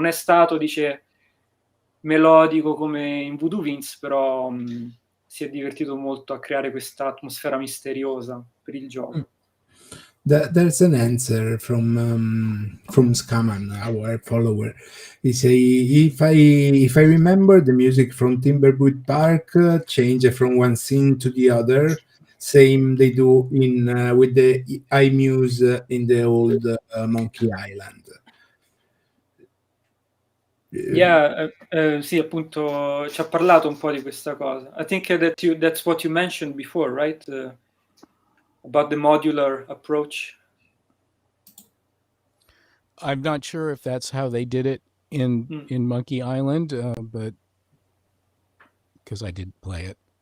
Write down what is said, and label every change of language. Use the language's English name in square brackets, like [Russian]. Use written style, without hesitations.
[Italian] Non è stato, dice, melodico come in Voodoo Vince, però si è divertito molto a creare questa atmosfera misteriosa per il gioco. [English] There's an answer from Scaman, our follower. He say, if I remember, the music from Thimbleweed Park changed from one scene to the other. same they do in with the iMuse in the old Monkey Island. [Italian] Yeah, sì, appunto ci ha parlato un po' di questa cosa. [English] I think that's what you mentioned before, right? About the modular approach. I'm not sure if that's how they did it in Monkey Island, but because I didn't play it.